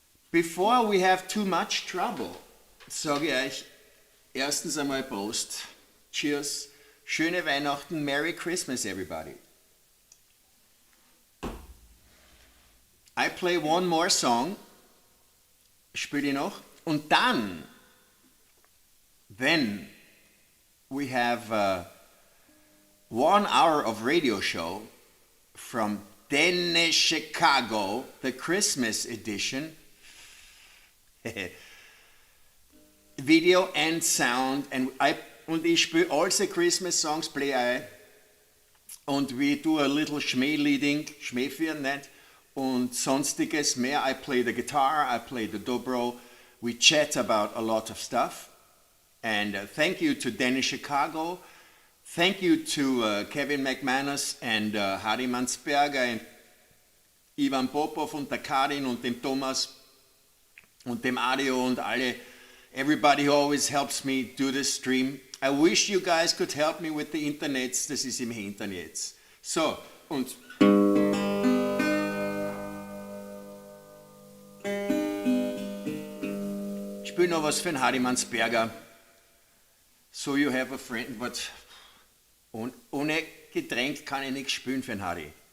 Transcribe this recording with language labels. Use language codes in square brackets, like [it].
[en] Before we have too much trouble, [de] sage ich euch erstens einmal Prost. [en] Cheers. [de] Schöne Weihnachten. [en] Merry Christmas, everybody. I play one more song. [de] Spiele ich noch. Und dann, wenn [en] we have 1 hour of radio show from Dennis Chicago, the Christmas edition. Video and sound. [de] Und ich spiele [en] all the Christmas songs, play I. Und we do a little [de] Schmählieding, Schmähführen nicht. Und sonstiges mehr. [en] I play the guitar, I play the dobro. We chat about a lot of stuff. And thank you to Dennis Chicago. Thank you to Kevin McManus and Harry Mansberger and Ivan Popov [de] und der Karin und dem Thomas und dem Adio und alle. [en] Everybody who always helps me do this stream. I wish you guys could help me with the Internets. [de] Das ist im Hintern jetzt. So, und... Ich spiele noch was für den Hardy Mansberger. [en] So you have a friend, but [de] ohne Getränk kann ich nichts spielen für den Hardy.